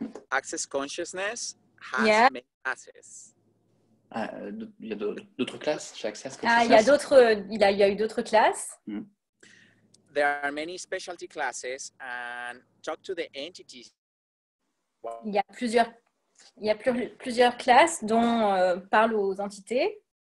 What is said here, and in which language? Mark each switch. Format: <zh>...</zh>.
<en>Access consciousness has many classes.</en> <fr>Il y a d'autres classes chez Access Consciousness. Il y a eu d'autres classes.</fr> <en>There are many specialty classes, and talk to the entities.</en> <fr>Il y a plusieurs classes dont parlent aux entités.</fr>